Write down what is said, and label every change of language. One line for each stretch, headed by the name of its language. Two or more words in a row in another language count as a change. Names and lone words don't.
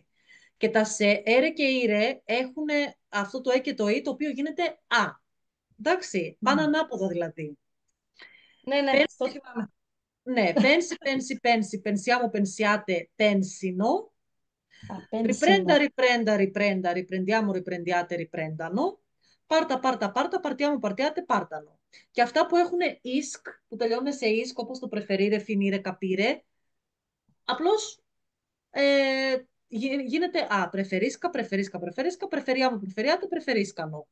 Greek: Και τα σε έρε και ήρε έχουν αυτό το και το ή το οποίο γίνεται α. Εντάξει, πάνε Μμ. ανάποδα δηλαδή. Ναι, ναι, το Πένση, θυμάμαι.
Italian: ναι, pensi, pensiamo, pensiate, pensino. Riprenda,
Greek: Απένσινο.
Italian: riprenda, riprenda, riprendiamo, riprendiate, riprendano. Parta, parta, parta, partiamo, partiate, partano.
Greek: Και αυτά που έχουν ισκ, που τελειώνουν σε ισκ, όπως το
Italian: preferire, finire, capire,
Greek: απλώς γίνεται α,
Italian: preferisca, preferisca, preferisca, preferiamo, preferiate, preferiscano.